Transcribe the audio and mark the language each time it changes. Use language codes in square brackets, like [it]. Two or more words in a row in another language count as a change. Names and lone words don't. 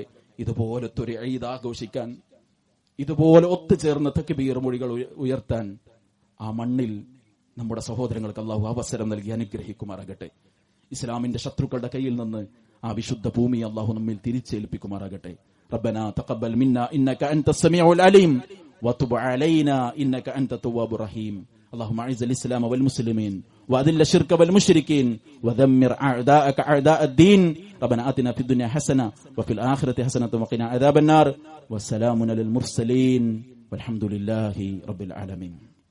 [ml] ഇതുപോലത്തെ ഒരു ഈദ് ആഘോഷിക്കാൻ, ഇതുപോലെ ഒത്തുചേർന്ന് തക്ബീർ മൊഴികൾ ഉയർത്താൻ ആ മണ്ണിൽ നമ്മുടെ സഹോദരങ്ങൾക്ക് അല്ലാഹു അവസരം നൽകി അനുഗ്രഹിക്കുമാറാകട്ടെ. ഇസ്ലാമിന്റെ ശത്രുക്കളുടെ കയ്യിൽ നിന്ന് ആ വിശുദ്ധ ഭൂമി അല്ലാഹു നമ്മിൽ തിരിച്ചേൽപ്പിക്കുമാറാകട്ടെ. [ar] ربنا تقبل منا إنك أنت السميع العليم وتب علينا إنك أنت التواب الرحيم. اللهم اعز الاسلام والمسلمين واذل الشرك والمشركين ودمر اعداءك اعداء الدين. ربنا آتنا في الدنيا حسنه وفي الاخره حسنه وقنا عذاب النار. والسلام على المرسلين والحمد لله رب العالمين.